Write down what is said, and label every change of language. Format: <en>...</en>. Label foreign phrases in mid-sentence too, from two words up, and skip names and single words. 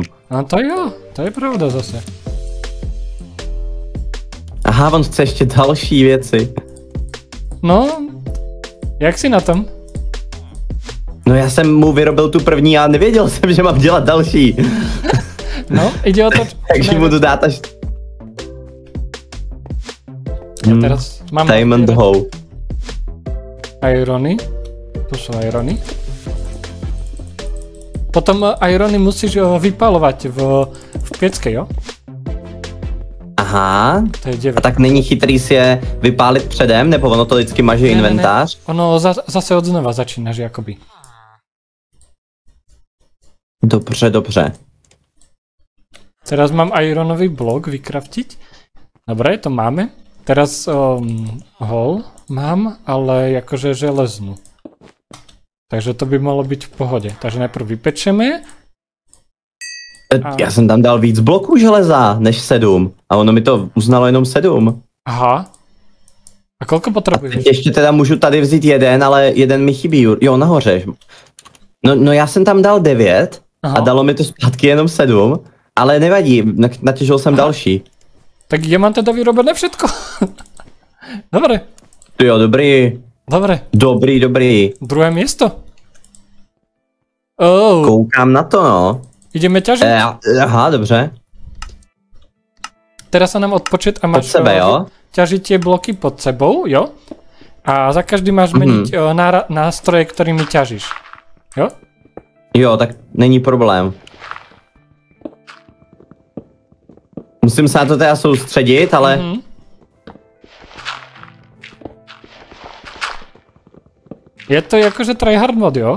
<cs>No to jo, to je pravda zase. Aha, on chce ještě další věci. No, jak si na tom? No já jsem mu vyrobil tu první a nevěděl jsem, že mám dělat další. No,</cs> <sk>ide o to...</sk> <cs>Takže mu to dát až...</cs> <sk>Ja teraz mám... Diamond Hoe. Irony. Tu sú irony. Potom irony musíš vypalovať v piecke, jo? Aha. To je 9.</sk> <cs>A tak není chytrý si je vypálit předem, nebo ono to vždycky maže inventář? Ne.</cs> <sk>Ono zase od znova začínaš, jakoby.</sk> <cs>Dobře.</cs> <sk>Teraz mám ironový blok vykraftiť. Dobre, to máme. Teraz hol mám, ale akože železnú. Takže to by malo byť v pohode. Takže najprv vypečeme.</sk> <cs>Já jsem tam dal víc bloků železa než 7 a ono mi to uznalo jenom 7.</cs> <sk>Aha. A koľko potrebuješ?</sk> <cs>Teď ještě teda můžu tady vzít jeden, ale jeden mi chybí. Jo, nahoře. No já jsem tam dal 9 a dalo mi to zpátky jenom 7, ale nevadí, natěžil jsem další.</cs> <sk>Tak ja mám teda vyrobené všetko. Dobre.</sk> <cs>Jo, dobrý.</cs> <sk>Dobre.</sk> <cs>Dobrý.</cs> <sk>Druhé miesto.</sk> <cs>Koukám na to, no.</cs> <sk>Ideme ťažiť?</sk> <cs>Aha, dobře.</cs> <sk>teraz sa nám odpočet a máš ťažiť tie bloky pod sebou, jo? A za každý máš meniť nástroje, ktorými ťažíš. Jo?</sk> <cs>Jo, tak není problém. Musím se na to teda soustředit, ale... Je to jakože tryhard mod, jo?</cs>